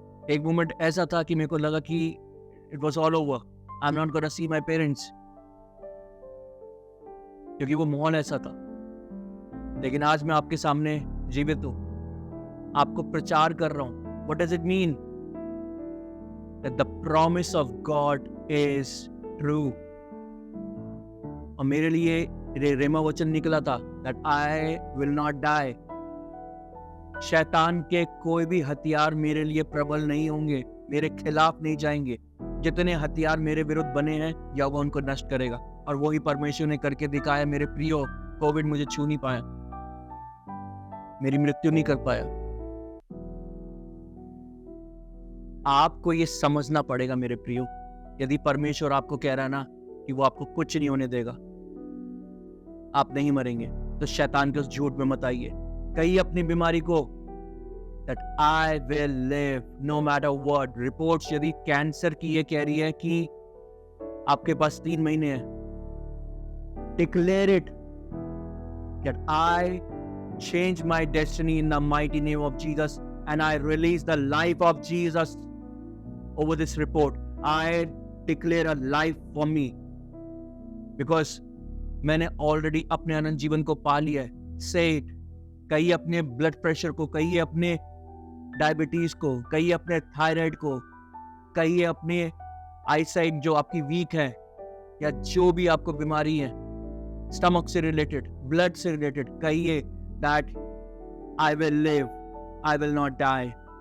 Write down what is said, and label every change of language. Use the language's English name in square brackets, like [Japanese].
[Hindi] एक मोमेंट ऐसा था कि मेरे को लगा कि [English] it was all over, I am not gonna see my parents, [Hindi] क्योंकि वो माहौल ऐसा था। लेकिन आज मैं आपके सामने जीवित हूं, आपको प्रचार कर रहा हूं। [English] What does it mean? That the promise of God is true. [Hindi] और मेरे लिए रेमा वचन निकला था [English] that I will not die. [Hindi] शैतान के कोई भी हथियार मेरे लिए प्रबल नहीं होंगे, मेरे खिलाफ नहीं जाएंगे। जितने हथियार मेरे विरुद्ध बने हैं, या वो उनको नष्ट करेगा। और वही परमेश्वर ने करके दिखाया। मेरे प्रियो, कोविड मुझे छू नहीं पाया, मेरी मृत्यु नहीं कर पाया। आपको ये समझना पड़ेगा मेरे प्रियो, यदि परमेश्वर आपको कह रहा है ना कि वो आपको कुछ नहीं होने देगा, आप नहीं मरेंगे, तो शैतान के उस झूठ में मत आइए। कहिए अपनी बीमारी को [English] that I will live no matter what. [Hindi] Reports यदि कैंसर की ये कह रही है कि आपके पास 3 महीने हैं, [English] declare it that I change my destiny in the mighty name of Jesus, and I release the life of Jesus over this report. I declare a life for me, because [Hindi] मैंने ऑलरेडी अपने अनंत जीवन को पा लिया है। [English] Say it. [Hindi] कहिए अपने blood pressure को, कहिए अपने डायबिटीज को, कहिए अपने थायराइड को, कहिए अपने आईसाइट जो आपकी वीक है, या जो भी आपको बीमारी है, स्टमक से रिलेटेड, ब्लड से रिलेटेड, कहिए [English] that I will live, I will not die.